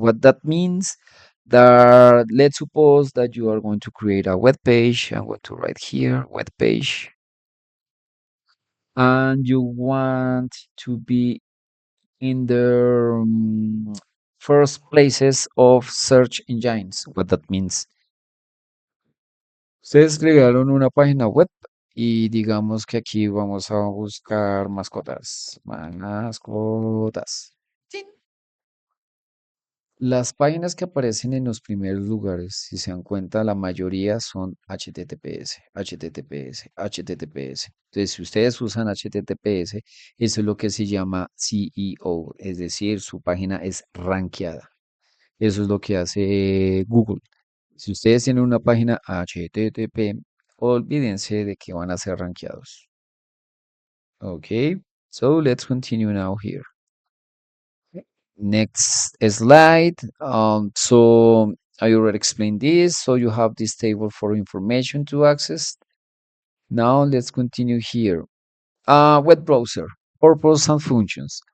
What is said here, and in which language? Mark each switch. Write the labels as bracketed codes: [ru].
[en] What that means, that let's suppose that you are going to create a web page. I'm going to write here web page, and you want to be in the first places of search engines. What that means, [es] ustedes crearon una página web y digamos que aquí vamos a buscar mascotas. Mascotas. Tin. Las páginas que aparecen en los primeros lugares, si se dan cuenta, la mayoría son HTTPS, HTTPS, HTTPS. Entonces, si ustedes usan HTTPS, eso es lo que se llama CEO, es decir, su página es rankeada. Eso es lo que hace Google. Si ustedes tienen una página HTTP, olvídense de que van a ser rankeados. [en] Okay, so let's continue now here. Next slide. So I already explained this. So you have this table for information to access. Now let's continue here. Web browser, purpose and functions.